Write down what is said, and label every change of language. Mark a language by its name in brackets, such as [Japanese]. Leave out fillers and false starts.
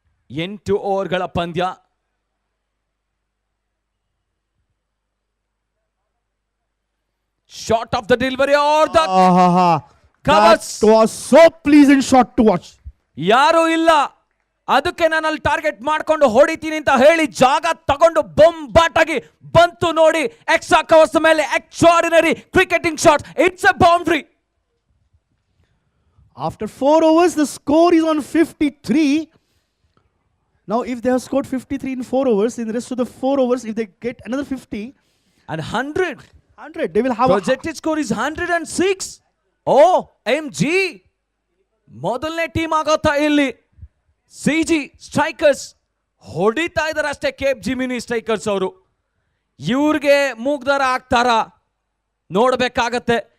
[Kannada] 8 ಓವರ್ಗಳ ಪಂದ್ಯ. [English] Short of the delivery or the That was so pleasant shot to watch. [Kannada] ಯಾರು ಇಲ್ಲ, ಅದಕ್ಕೆ ನಾನು ಅಲ್ಲಿ ಟಾರ್ಗೆಟ್ ಮಾಡ್ಕೊಂಡು ಹೊಡಿತೀನಿ ಅಂತ ಹೇಳಿ ಜಾಗ ತಗೊಂಡು ಬೊಂಬಾಟಾಗಿ ಬಂತು ನೋಡಿ. ಎಕ್ಸ್ಟ್ರಾ ಕವರ್ಸ್ ಮೇಲೆ extraordinary cricketing shot. [English] It's a boundary. After 4 overs, the score is on 53. Now, if they have scored 53 in 4 overs, in the rest of the 4 overs, if they get another 50 and 100, they will have projected score is 106. [Kannada] Oh, MG ಮೊದಲನೇ team ಆಗೋತಾ ಇಲ್ಲಿ. CG strikers ಹೊಡಿತಾ ಇದ್ದಾರೆ ಅಷ್ಟೇ. Cape Gemini strikers ಅವರು ಇವ್ರಿಗೆ ಮೂಗ್ದಾರ ಆಗ್ತಾರ ನೋಡ್ಬೇಕಾಗತ್ತೆ.